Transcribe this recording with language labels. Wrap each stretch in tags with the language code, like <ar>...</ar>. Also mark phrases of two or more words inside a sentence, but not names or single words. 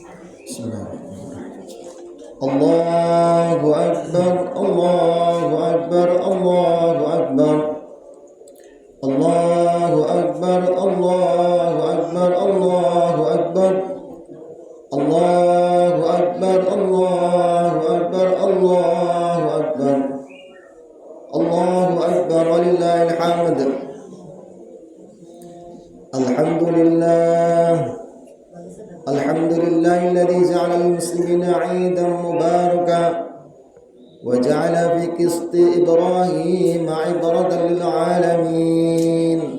<ar>الله أكبر، الله أكبر، الله أكبر، الله أكبر، الله أكبر، الله أكبر، الله أكبر، الله أكبر، الله أكبر، الله أكبر, ولله الحمد. الحمد لله الذي جعل المسلمين عيدا مباركا وجعل في قسط إبراهيم عبرة للعالمين.</ar>